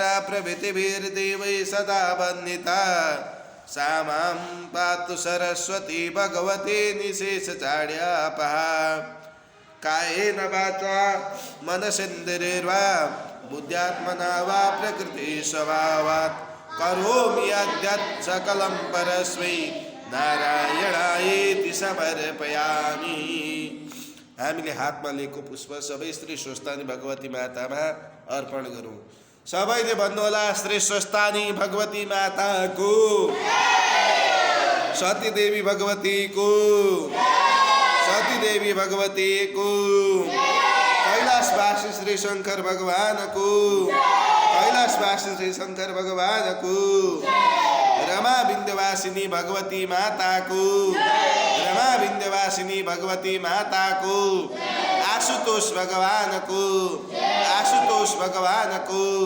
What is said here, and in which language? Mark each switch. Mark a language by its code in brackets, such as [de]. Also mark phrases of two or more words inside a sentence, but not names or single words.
[sa] प्रभृतिभिर्देवैः सदा वन्दिता सा मां पातु सरस्वती भगवती निशेषचाड्यापहा कायेन वाचा मनसेन्द्रियैर्वा बुद्ध्यात्मना वा प्रकृतिस्वभावात् करोमि यद्यत् सकलं परस्मै नारायणायेति समर्पयामि। [ne] हामीले हातमा लिएको पुष्प सबै श्री स्वस्थानी भगवती मातामा अर्पण गरौँ। सबैले भन्नुहोला श्री स्वस्थानी भगवती माताको, सती देवी भगवतीको, सती देवी भगवतीको, कैलाशवासी श्री शंकर भगवानको, कैलाशवासी श्री शंकर भगवानको, रमा विन्ध्यवासिनी भगवती माताको, रमा विन्ध्यवासिनी भगवती माताको, आशुतोष भगवानको, आशुतोष भगवानको,